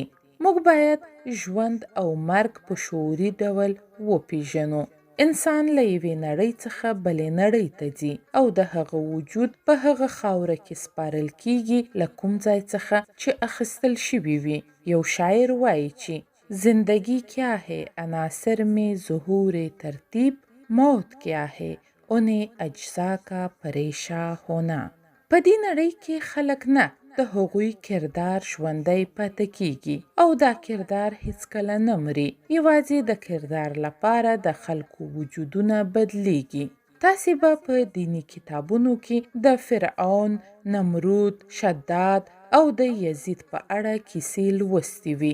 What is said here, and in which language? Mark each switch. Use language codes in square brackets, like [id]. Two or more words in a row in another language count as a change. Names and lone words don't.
[ps] موږ باید ژوند او مرګ په شعوري ډول وپیژنو. انسان له یوې نړۍ څخه بلې نړۍ ته ځي او د هغه وجود په هغه خاوره کې سپارل کیږي له کوم ځای څخه چې اخیستل شوي وي. یو شاعر وایي چې [ur] زندگی کیا ہے عناصر میں ظہور ترتیب، موت کیا ہے انہیں اجزا کا پریشا ہونا. [ps] په دې نړۍ کې خلک نه، د هغوی کردار ژوندی پاتې کیږي او دا کردار هیڅکله نه مري. یوازې د کردار لپاره د خلکو وجودونه بدلیږي. تاسې به په دینی کتابونو کې د فرعون، نمرود، شداد او د یزید په اړه کیسې لوستې وي.